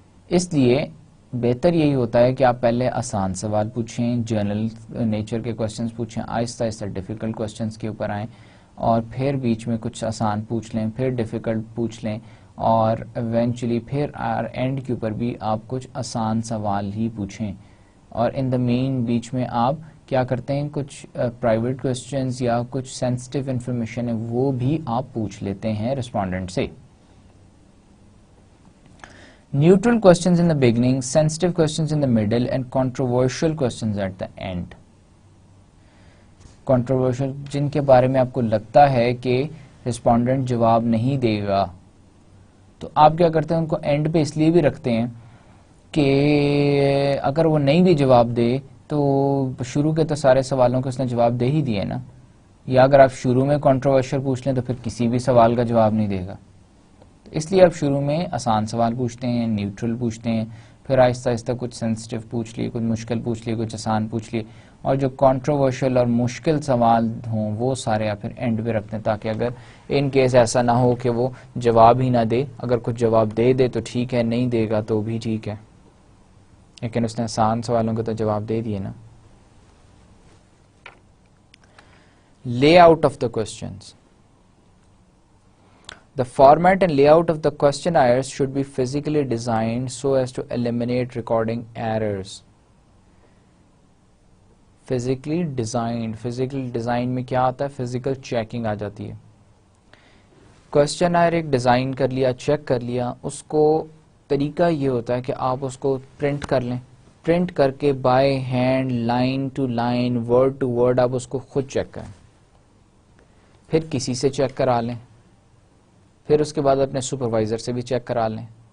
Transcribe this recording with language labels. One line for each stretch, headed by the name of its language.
Urdu: اس لیے بہتر یہی ہوتا ہے کہ آپ پہلے آسان سوال پوچھیں, جنرل نیچر کے کوسچنز پوچھیں, آہستہ آہستہ ڈیفیکلٹ کوسچنز کے اوپر آئیں اور پھر بیچ میں کچھ آسان پوچھ لیں, پھر ڈیفیکلٹ پوچھ لیں اور ایونچولی پھر اینڈ کے اوپر بھی آپ کچھ آسان سوال ہی پوچھیں. اور
English: in the main
Urdu: بیچ میں آپ کیا کرتے ہیں, کچھ پرائیویٹ کوسچنز یا کچھ سینسٹیو انفارمیشن ہے وہ بھی آپ پوچھ لیتے ہیں رسپونڈنٹ سے.
English: Neutral questions in the beginning, sensitive questions in the middle, and controversial questions at the end.
Urdu: Controversial جن کے بارے میں آپ کو لگتا ہے کہ رسپونڈنٹ جواب نہیں دے گا تو آپ کیا کرتے ہیں, ان کو اینڈ پہ اس لیے بھی رکھتے ہیں کہ اگر وہ نہیں بھی جواب دے تو شروع کے تو سارے سوالوں کے اس نے جواب دے ہی دیے نا, یا اگر آپ شروع میں کنٹروورشل پوچھ لیں تو پھر کسی بھی سوال کا جواب نہیں دے گا. اس لیے آپ شروع میں آسان سوال پوچھتے ہیں, نیوٹرل پوچھتے ہیں, پھر آہستہ آہستہ کچھ سینسٹیو پوچھ لیے, کچھ مشکل پوچھ لیے, کچھ آسان پوچھ لیے, اور جو کنٹروورشل اور مشکل سوال ہوں وہ سارے آپ پھر اینڈ پہ رکھتے ہیں تاکہ اگر ان کیس ایسا نہ ہو کہ وہ جواب ہی نہ دے. اگر کچھ جواب دے دے تو ٹھیک ہے, نہیں دے گا تو بھی ٹھیک ہے, لیکن اس نے آسان سوالوں کو تو جواب دے دیے نا.
English: Layout of the questions. The format and layout of the questionnaires should be physically designed so as to eliminate recording errors.
Urdu: Physically design میں کیا آتا ہے, physical checking آ جاتی ہے. questionnaire ایک ڈیزائن کر لیا, چیک کر لیا, اس کو طریقہ یہ ہوتا ہے کہ آپ اس کو پرنٹ کر لیں, پرنٹ کر کے
English: by hand line to line word to word
Urdu: آپ اس کو خود چیک کریں, پھر کسی سے چیک کرا لیں, پھر اس کے بعد اپنے سپروائزر سے بھی چیک کرا لیں.